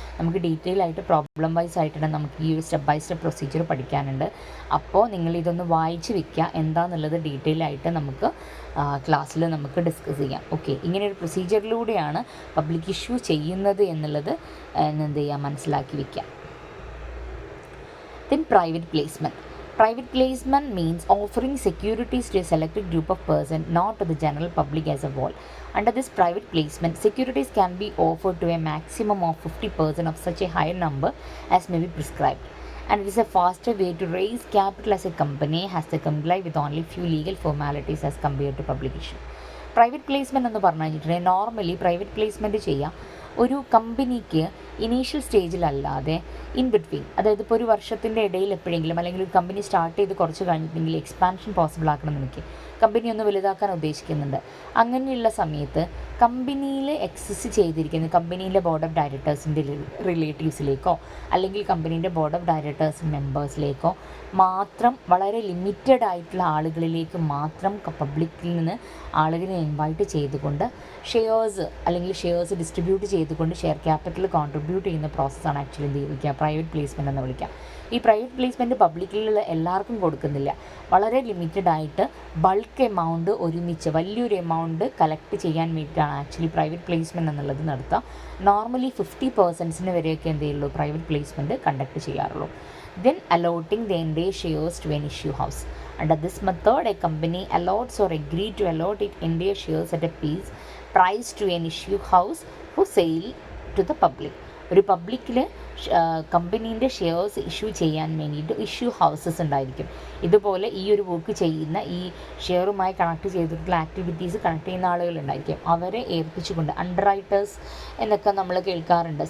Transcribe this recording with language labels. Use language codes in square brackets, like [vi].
[ml] നമുക്ക് ഡീറ്റെയിൽ ആയിട്ട് problem vice ആയിട്ടാണ് നമുക്ക് ഈ ഒരു സ്റ്റെപ്പ് ബൈ സ്റ്റെപ്പ് പ്രൊസീജിയർ പഠിക്കാനുണ്ട്. അപ്പോൾ നിങ്ങളിതൊന്ന് വായിച്ച് വെക്കുക, എന്താണെന്നുള്ളത് ഡീറ്റെയിൽ ആയിട്ട് നമുക്ക് ക്ലാസ്സിൽ നമുക്ക് ഡിസ്കസ് ചെയ്യാം. ഓക്കെ, ഇങ്ങനെ ഒരു പ്രൊസീജിയറിലൂടെയാണ് പബ്ലിക് ഇഷ്യൂ ചെയ്യുന്നത് എന്നുള്ളത് എന്ത് ചെയ്യുക, മനസ്സിലാക്കി വയ്ക്കുക. [en] Then private placement. Private placement means offering securities to a selected group of persons, not to the general public as a whole. Under this private placement, securities can be offered to a maximum of 50% of such a higher number as may be prescribed. And it is a faster way to raise capital as a company has to comply with only few legal formalities as compared to public issue. [ml] Private placement എന്ന് പറഞ്ഞു കഴിഞ്ഞിട്ടുണ്ടെങ്കിൽ normally private placement ചെയ്യാം ഒരു കമ്പനിക്ക് initial സ്റ്റേജിലല്ലാതെ in between, അതായത് ഇപ്പോൾ ഒരു വർഷത്തിൻ്റെ ഇടയിൽ എപ്പോഴെങ്കിലും, അല്ലെങ്കിൽ ഒരു കമ്പനി സ്റ്റാർട്ട് ചെയ്ത് കുറച്ച് കഴിഞ്ഞിട്ടുണ്ടെങ്കിൽ എക്സ്പാൻഷൻ പോസിബിൾ ആക്കണം എനിക്ക്, കമ്പനി ഒന്ന് വലുതാക്കാൻ ഉദ്ദേശിക്കുന്നുണ്ട്. അങ്ങനെയുള്ള സമയത്ത് കമ്പനിയിൽ എക്സിസ്റ്റ് ചെയ്തിരിക്കുന്ന കമ്പനീൻ്റെ ബോർഡ് ഓഫ് ഡയറക്ടേഴ്സിൻ്റെ റിലേറ്റീവ്സിലേക്കോ അല്ലെങ്കിൽ കമ്പനീൻ്റെ ബോർഡ് ഓഫ് ഡയറക്ടേഴ്സ് മെമ്പേഴ്സിലേക്കോ മാത്രം, വളരെ ലിമിറ്റഡ് ആയിട്ടുള്ള ആളുകളിലേക്ക് മാത്രം പബ്ലിക്കിൽ നിന്ന് ആളുകളെ ഇൻവൈറ്റ് ചെയ്തുകൊണ്ട് ഷെയർസ് അല്ലെങ്കിൽ ഷെയർസ് ഡിസ്ട്രിബ്യൂട്ട് ചെയ്തുകൊണ്ട് ഷെയർ ക്യാപിറ്റൽ കോൺട്രിബ്യൂട്ട് ചെയ്യുന്ന പ്രോസസ്സാണ് ആക്ച്വലി എന്ത് വിളിക്കുക, പ്രൈവറ്റ് പ്ലേസ്മെൻറ്റ് എന്ന് വിളിക്കുക. ഈ പ്രൈവറ്റ് പ്ലേസ്മെൻറ്റ് പബ്ലിക്കിലുള്ള എല്ലാവർക്കും കൊടുക്കുന്നില്ല. വളരെ ലിമിറ്റഡ് ആയിട്ട് ബൾക്ക് എമൗണ്ട് ഒരുമിച്ച് വലിയൊരു എമൗണ്ട് കളക്ട് ചെയ്യാൻ വേണ്ടിയിട്ടാണ് ആക്ച്വലി പ്രൈവറ്റ് പ്ലേസ്മെൻറ്റ് എന്നുള്ളത് നടത്തുക. നോർമലി 50% വരെയൊക്കെ എന്ത് ചെയ്യുള്ളൂ, പ്രൈവറ്റ് പ്ലേസ്മെൻറ്റ് കണ്ടക്ട് ചെയ്യാറുള്ളൂ. [en] Then allotting the entire shares to an issue house. Under this method, a company allots or agrees to allot its entire shares at a price to an issue house for sale to the public. [ml] ഒരു പബ്ലിക്കിൽ കമ്പനീൻ്റെ shares issue ചെയ്യാൻ വേണ്ടിയിട്ട് issue houses ഉണ്ടായിരിക്കും. ഇതുപോലെ ഈ ഒരു work ചെയ്യുന്ന, ഈ ഷെയറുമായി കണക്ട് ചെയ്തിട്ടുള്ള ആക്ടിവിറ്റീസ് കണക്ട് ചെയ്യുന്ന ആളുകളുണ്ടായിരിക്കും. അവരെ ഏൽപ്പിച്ചുകൊണ്ട് അണ്ടർ റൈറ്റേഴ്സ് എന്നൊക്കെ നമ്മൾ കേൾക്കാറുണ്ട്.